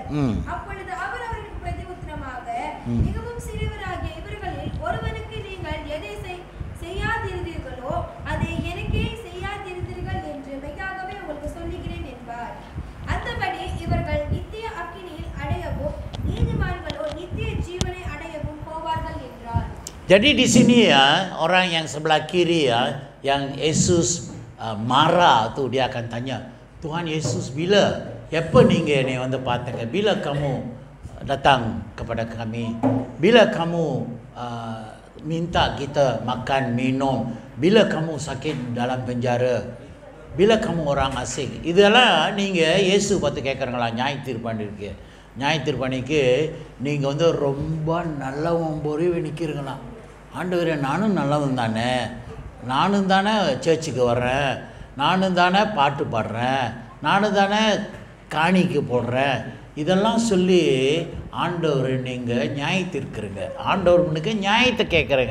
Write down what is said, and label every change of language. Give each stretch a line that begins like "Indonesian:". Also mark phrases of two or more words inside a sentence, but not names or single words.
Tamil: அப்பொழுது அவர் அவருக்கு பிரதியுத்தரமாக, மிகவும் சிறியவராகிய இவர்களில் ஒருவனுக்கு நீங்கள் எதை செய்யாதிருந்தீர்களோ அதை எனக்கே செய்யாதிருந்தீர்கள் என்று மெய்யாகவே உங்களுக்கு சொல்லுகிறேன் என்பார். அந்தபடி இவர்கள் நித்திய அக்கினியில் அடையவும் நீதிமான்களோ நித்திய ஜீவனை அடையவும் போவார்கள் என்றார்.
Malay: Jadi di sini ya, orang yang sebelah kiri ya, yang Yesus marah tu, dia akan tanya, Tuhan Yesus, bila,
Tamil: எப்போ நீங்கள் என்னை வந்து பார்த்தங்க,
Malay: bila kamu datang kepada kami, bila kamu minta kita makan minum, bila kamu sakit dalam penjara, bila kamu orang asing.
Tamil: இதெல்லாம் நீங்கள் இயேசு பார்த்து கேட்குறங்களா? நியாய தீர்ப்பாண்டிருக்கு, நியாய தீர்ப்பாண்டிக்கு நீங்கள் வந்து ரொம்ப நல்லவன் போய் நிற்கிறீங்களா? ஆண்டவரே, நானும் நல்லவன் தானே, நானும் தானே சர்ச்சுக்கு வர்றேன், நானும் தானே பாட்டு பாடுறேன், நானும் தானே காணிக்கு போடுறேன், இதெல்லாம் சொல்லி ஆண்டவர் நீங்கள் நியாயத்திருக்கிறீங்க, ஆண்டவர் முன்னுக்கு நியாயத்தை கேட்குறேங்க.